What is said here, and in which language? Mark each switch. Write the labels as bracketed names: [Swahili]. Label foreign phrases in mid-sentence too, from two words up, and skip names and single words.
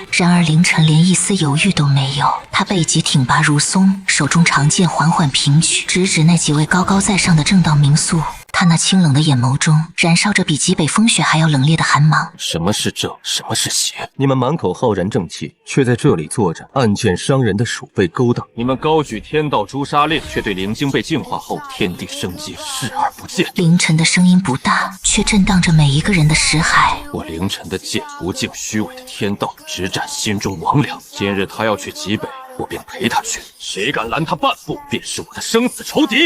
[Chinese] 然而凌晨連一絲猶豫都沒有，他背脊挺拔如松，手中長劍緩緩平舉，直指那幾位高高在上的正道名宿。他那清冷的眼眸中燃燒着比極北風雪還要冷冽的寒芒。什麼是正，什麼是邪？你們滿口浩然正氣，卻在這裡做着暗箭傷人的鼠輩勾當。你們高舉天道誅殺令，卻對靈晶被淨化後天地生機視而不見。凌晨的聲音不大，卻震盪着每一個人的識海。我凌晨的劍不敬虛偽的天道，直斬心中魍魉。今日他要去極北，我便陪他去，誰敢攔他半步，便是我的生死仇敵。